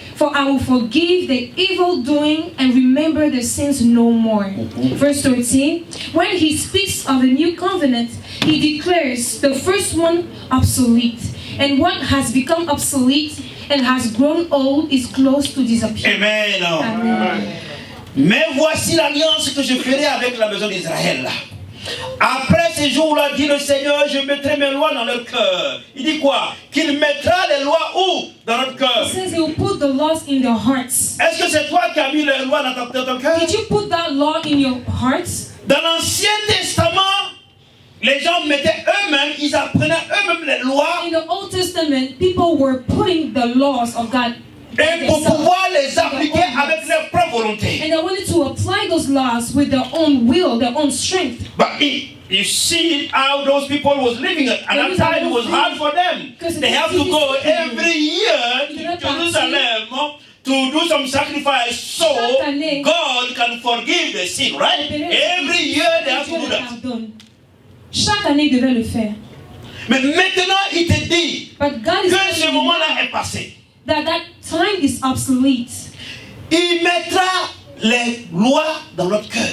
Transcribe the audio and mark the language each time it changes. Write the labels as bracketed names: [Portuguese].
[English] For I will forgive the evil doing and remember the sins no more. Verse 13. When he speaks of a new covenant, he declares the first one obsolete. And what has become obsolete and has grown old is close to disappear. Amen. Amen. [French] Mais voici l'alliance que je ferai avec la maison d'Israël. Après ces jours-là, dit le Seigneur, je mettrai mes lois dans leur cœur. Il dit quoi? Qu'il mettra les lois où? Dans notre cœur. [English] It says he will put the laws in their hearts. [French] Est-ce que c'est toi qui as mis les lois dans ton cœur? [English] Did you put that law in your hearts? [French] Dans l'Ancien Testament, les gens mettaient eux-mêmes, ils apprenaient eux-mêmes les lois. [English] In the Old Testament, people were putting the laws of God [French] Et pour pouvoir les appliquer avec leur propre volonté. [English] and they wanted to apply those laws with their own will, their own strength. But you see how those people was living at that time. It was hard for them. They have to go every year to Jerusalem to do some sacrifice so God can forgive the sin, right? Every year they have to do that. [French] Chaque année, ils devaient le faire. Mais maintenant, il te dit [English] But God is [French] que ce [English] telling [French] moment-là [English] you [French] est passé. [English] that time is obsolete. [French] Il mettra les lois dans notre cœur.